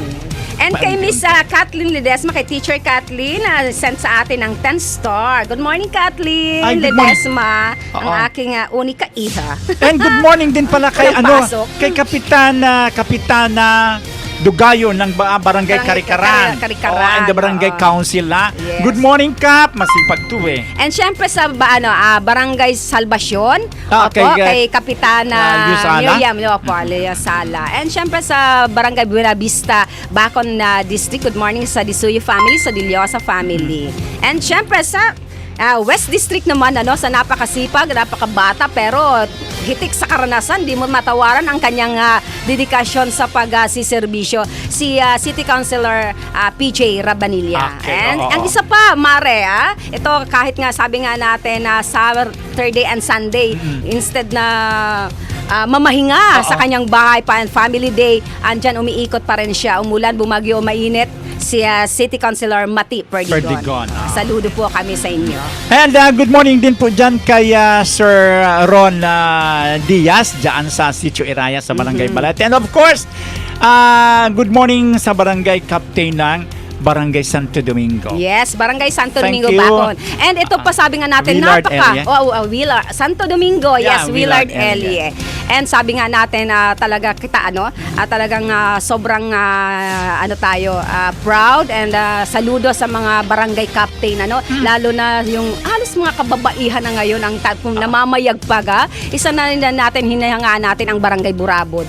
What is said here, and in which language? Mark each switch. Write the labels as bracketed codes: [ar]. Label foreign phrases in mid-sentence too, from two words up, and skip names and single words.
[tl] And kay Miss Kathleen Ledesma, kay Teacher Kathleen, sent sa atin ng 10 star. [en] Good morning, Kathleen Ay, good morning. [tl] Ledesma, ang Oo. aking unika iha. And [en] good morning [tl] din pala kay Walang pasok. kay Kapitana Dugayo ng Barangay Karikaran. Karikaran, [en] And the Barangay [tl] oo. Council na. [en] Yes. Good morning, Kap. [tl] Masipag to And syempre sa Barangay Salvacion, [en] Okay, [tl] kay Kapitana Liusala? Miriam Liusala. And syempre sa Barangay Buena Vista, Bacon District, [en] good morning [tl] sa Disuyo family, sa Diliosa family. And syempre sa West District naman, sa napakasipag, napakabata, pero hitik sa karanasan, di mo matawaran ang kanyang dedikasyon sa pagsiservisyo, si City Councilor PJ Rabanilla. [en] Okay, And [tl] oo. ang isa pa, Mare, ito kahit nga sabi nga natin na [en] Saturday and Sunday, [tl] instead na mamahinga sa kanyang bahay pa [en] and family day, [tl] andyan umiikot pa rin siya. Umulan, bumagyo, mainit, si City Councilor Mati Perdigon. Perdigon, Saludo po kami sa inyo. And [en] good morning [tl] din po dyan kay Sir Ron Diaz dyan sa Sitio Iraya sa Barangay Balete. [en] And of course, good morning [tl] sa Barangay Captain ng Barangay Santo Domingo. [en] Yes, Barangay Santo Thank Domingo, you. Bacon. [tl] And ito pa sabi nga natin, Willard Elie. Willard. Santo Domingo, [en] Yeah, yes, Willard Willard Elie. Elie. [tl] And sabi nga natin, talaga kita, talagang sobrang, tayo, proud and saludo sa mga barangay captain, lalo na yung halos mga kababaihan na ngayon ang kung namamayagpag, isa na natin, hinahangaan natin ang Barangay Burabod.